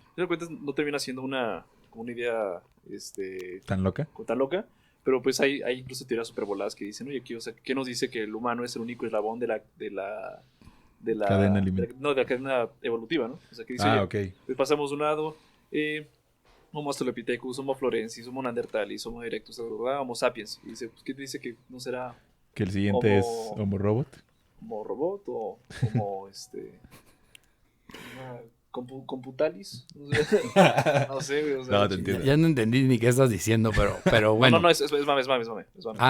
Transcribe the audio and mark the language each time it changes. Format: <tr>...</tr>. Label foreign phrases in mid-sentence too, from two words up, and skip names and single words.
<es>Te das cuenta, no termina siendo una idea ¿Tan loca? tan loca, pero pues hay incluso teorías supervoladas que dicen, oye, o sea, ¿qué nos dice que el humano es el único eslabón de la Cadena alimenticia. de la cadena evolutiva, ¿no? O sea, que dice, Ah, oye, ok. pues pasamos de un lado, Homo australopithecus, Homo florensis, Homo neanderthalis, Homo erectus, Homo sapiens. Y dice, pues, ¿qué te dice que no será Que el siguiente es Homo- Homo Robot. Homo robot o Homo computalis? No sé, güey, o sea, No, te entiendo. Ya no entendí ni qué estás diciendo, pero bueno. No, es mame. Es mame. Ah,</es>